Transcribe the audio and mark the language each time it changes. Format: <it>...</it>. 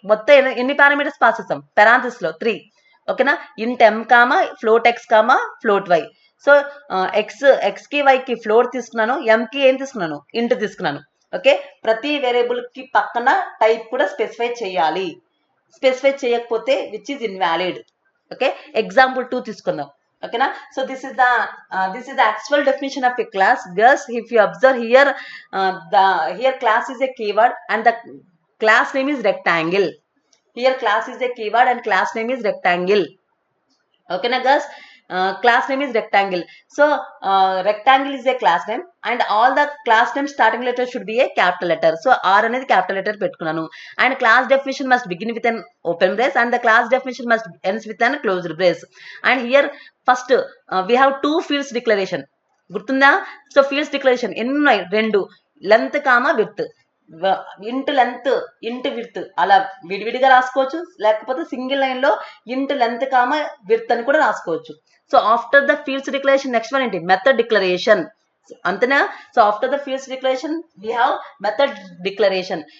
<te>మొత్తం ఎన్ని parameters pass చేస్తాం, పెరాంథసిస్ లో 3. ఓకేనా, ఇంట్ ఎం comma float X comma float why. So X కి వై కి ఫ్లోట్ తీసుకున్నాను, ఎం కి ఏం తీసుకున్నాను, ఇంట్ తీసుకున్నాను. ఓకే, ప్రతి వేరియబుల్ కి పక్కన టైప్ కూడా స్పెసిఫై చేయాలి. స్పెసిఫై చేయకపోతే which is invalid. Okay, example 2 తీసుకుందాం. ఓకేనా,</te> <en>So this is the actual definition of a class. Girls, if you observe here, here class is a keyword and the class name is rectangle. Here class is a keyword and class name is rectangle. Okay na girls, class name is rectangle. So rectangle is a class name and all the class name starting letter should be a capital letter.</en> <te>So R అనేది capital letter పెట్టుకున్నాను.</te> <en>And class definition must begin with an open brace and the class definition must ends with an closed brace. And here first we have 2 fields declaration.</en> <te>గుర్తుందా? So fields declaration ఎన్ని ఉన్నాయి, 2. Length comma width. ఇంట్ length ఇంట్ width అలా విడివిడిగా రాసుకోవచ్చు, లేకపోతే single line లో ఇంట్ లెంత్ కామా విడ్త్ అని కూడా రాసుకోవచ్చు. So after the fields declaration next one ఏంటి, మెథడ్ డిక్లరేషన్. అంతేనా?</te> <en>So after the fields declaration we have method declaration.</en>